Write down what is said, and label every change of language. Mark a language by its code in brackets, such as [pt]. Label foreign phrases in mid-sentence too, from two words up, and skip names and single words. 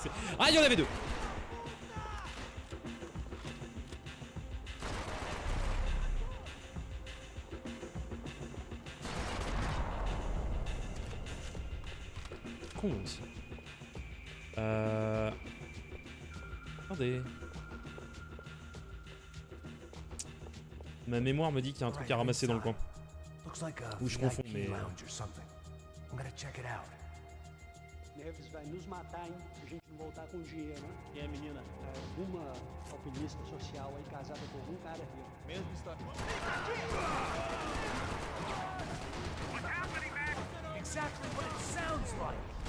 [fr] Ah, il y en avait deux. Con aussi. Attendez. Ma mémoire me dit qu'il y a un truc à ramasser dans le coin. Ou je confonds, mais... [pt] Neves vai nos matar, hein, se a gente não voltar com dinheiro, né? Quem é, menina? É uma alpinista social aí casada com algum cara aqui, ó. Mesma história. [en] What's happening, Max? Exactly what it sounds like!